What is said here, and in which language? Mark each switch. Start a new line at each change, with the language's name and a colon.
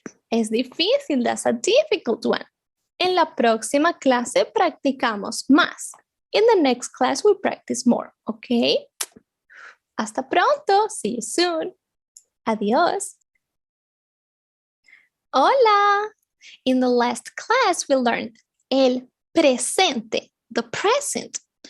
Spanish: Es difícil,
English: that's a difficult one.
Spanish: En la próxima clase practicamos más.
English: In the next class, we practice more, okay?
Spanish: Hasta pronto.
English: See you soon.
Spanish: Adiós.
English: Hola. In the last class, we learned el presente, the present.